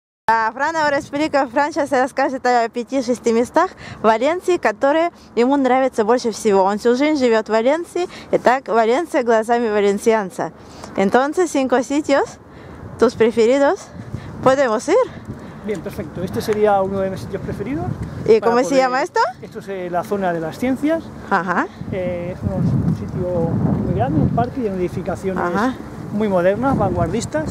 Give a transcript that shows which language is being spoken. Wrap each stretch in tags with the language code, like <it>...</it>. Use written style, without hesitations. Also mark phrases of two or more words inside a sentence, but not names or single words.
<es>Фран ahora explica,</es> <ru>Фран сейчас расскажет о 5-6 местах в Валенсии, которые ему нравятся больше всего. Он всю жизнь живет в Валенсии, y так Valencia глазами валенсианца.</ru> <es>Entonces, 5 sitios, tus preferidos, ¿podemos ir? Bien, perfecto. Este sería uno de mis sitios preferidos. ¿Y cómo se llama esto? Esto es la zona de las ciencias. Ajá. Es un sitio muy grande, un parque lleno de edificaciones muy modernas, vanguardistas.</es>